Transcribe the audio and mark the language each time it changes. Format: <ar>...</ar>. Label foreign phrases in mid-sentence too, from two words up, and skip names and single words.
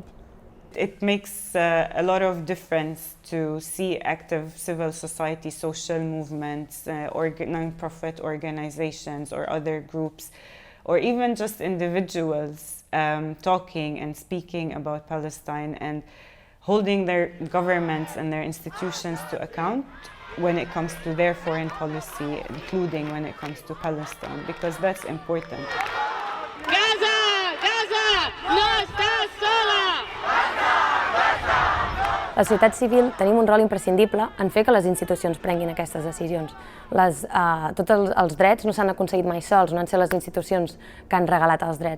<en>It makes a lot of difference to see active civil society, social movements, non-profit organizations or other groups, or even just individuals talking and speaking about Palestine and holding their governments and their institutions to account when it comes to their foreign policy, including when it comes to Palestine, because that's important.</en> <ca>La societat civil tenim un rol imprescindible en fer que les institucions prenguin aquestes decisions. Tots els drets no s'han aconseguit mai sols, no han set les institucions que han regalat els drets.</ca>